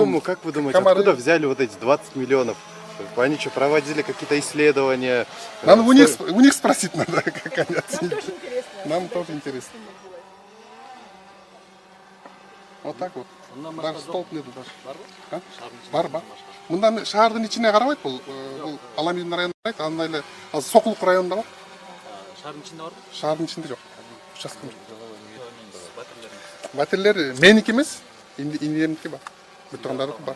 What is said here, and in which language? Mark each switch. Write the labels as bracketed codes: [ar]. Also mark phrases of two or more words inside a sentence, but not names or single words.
[ru] сумму, как вы думаете, комары. откуда взяли вот эти 20 миллионов? Они что, проводили какие-то исследования? Надо у Сто- них спросить надо, как они Нам оценили. тоже интересно. Нам тоже интересно. Вот так вот. Даже столб нету даже. А? [ky] Бар. Мындан шаардын ичине карабайт бул Аламин районунда карайт, андан эле азыр Сокулук районунда бар. Шаардын ичинде барбы? Шаардын ичинде жок. Участкам жок. Батирлер меники эмес, инилериники бар. Бүт тургандардыкы бар.